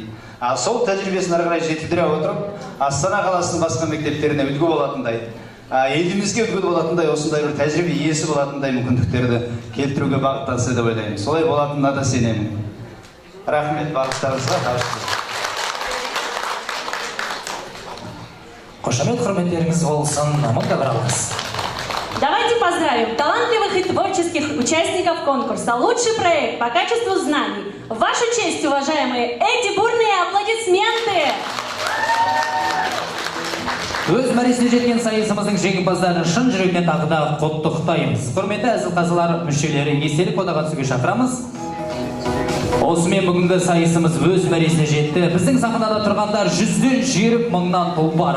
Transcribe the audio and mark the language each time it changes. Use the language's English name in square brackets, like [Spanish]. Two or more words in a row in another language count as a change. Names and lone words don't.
[Kazakh] Сол тәжірибесін ары қарай жетілдіре отырып, Астана қаласының басқа мектептеріне үлгі болатындай, елімізге үлгі болатындай, осындай бір тәжірибе иесі болатындай мүмкіндіктерді келтіруге бағытталса деп ойлаймын. Солай болатынына да сенемін. Рахмет барлықтарыңызға. Қошамет құрметтеріңіз болсын, мұнда бір алғыс. [Russian] Давайте поздравим талантливых и творческих участников конкурса «Лучший проект по качеству знаний». В вашу честь, уважаемые, эти бурные аплодисменты! [Kazakh] Өз мәресіне жеткен сайысымыздың жеңімпаздарын шын жүректен тағы да құттықтаймыз. Құрметті әзіл-қазылар мүшелері, естелік одаға түсуге шақырамыз. Осымен бүгінгі сайысымыз өз мәресіне жетті. Біздің сахнада тұрғандар 100-ден жүйрік мыңнан тұлпар.